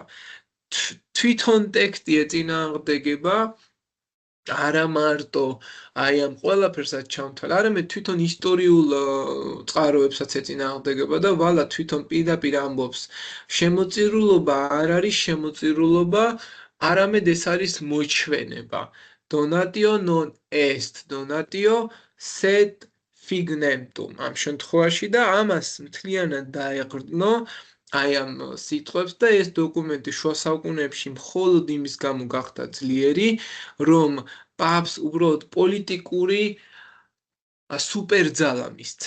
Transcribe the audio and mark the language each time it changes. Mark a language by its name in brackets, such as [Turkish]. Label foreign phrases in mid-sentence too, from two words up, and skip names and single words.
[Georgian] თვითონ ტექსტი ეწინააღმდეგება არა მარტო აი ამ ყველაფერსაც ჩამთვალა, არამედ თვითონ ისტორიულ წყაროებსაც ეწინააღმდეგება და ვალა თვითონ პირდაპირ ამბობს, შემოწირულობა არ არის შემოწირულობა, არამედ ეს არის მოჩვენება. [Latin] Donatio non est donatio sed figmentum. [Georgian] ამ შემთხვევაში და ამას მთლიანად დაეყრდნო აი ამ სიტყვებს და ეს დოკუმენტი შუა საუკუნეებში მხოლოდ იმის გამო გახდა ძლიერი, რომ პაპს უბრალოდ პოლიტიკური სუპერძალა მისცა.